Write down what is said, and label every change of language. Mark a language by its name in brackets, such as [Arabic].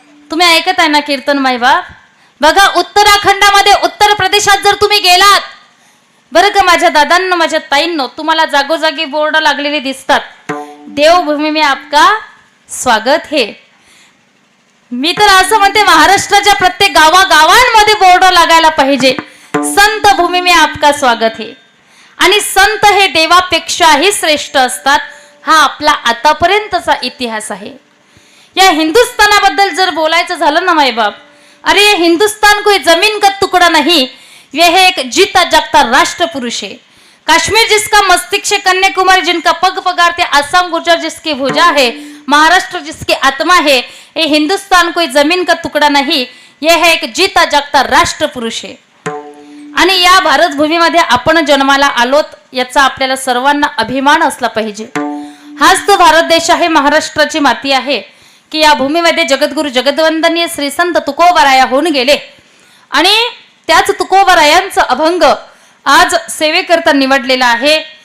[Marathi] तुम्ही ऐकत आहे ना कीर्तन मायबाप. बघा, उत्तराखंडामध्ये उत्तर प्रदेशात जर तुम्ही गेलात बरं का माझ्या दादांनो, माझ्या ताईंनो, तुम्हाला जागोजागी बोर्ड लागलेले दिसतात. [Hindi] देवभूमी में आपका स्वागत है. [Marathi] मी तर असं म्हणते महाराष्ट्राच्या प्रत्येक गावागावांमध्ये बोर्ड लागायला पाहिजे, [Hindi] संत भूमी में आपका स्वागत है. [Marathi] आणि संत हे देवापेक्षाही श्रेष्ठ असतात. हा आपला आतापर्यंतचा इतिहास आहे. या हिंदुस्थानाबद्दल जर बोलायचं झालं ना मायबाप, [Hindi] अरे ये हिंदुस्तान कोई जमीन का टुकड़ा नहीं, यह एक जीता जागता राष्ट्र पुरुष है. काश्मीर जिसका मस्तिष्क है, कन्याकुमारी जिनका पग पगारते, आसाम गुर्जर जिसकी भुजा है, महाराष्ट्र जिसकी आत्मा है. ये हिंदुस्तान कोई जमीन का टुकड़ा नहीं, यह एक जीता जागता राष्ट्र पुरुष है. [Marathi] आणि या भारत भूमीमध्ये आपण जन्माला आलोत याचा आपल्याला सर्वांना अभिमान असला पाहिजे. हाच तो भारत देश आहे, महाराष्ट्राची माती आहे की या भूमीमध्ये जगद्गुरु जगदवंदनीय श्री संत तुकोबराया होऊन गेले. आणि त्याच तुकोबरायांचा अभंग आज सेवेकरता निवडलेला आहे.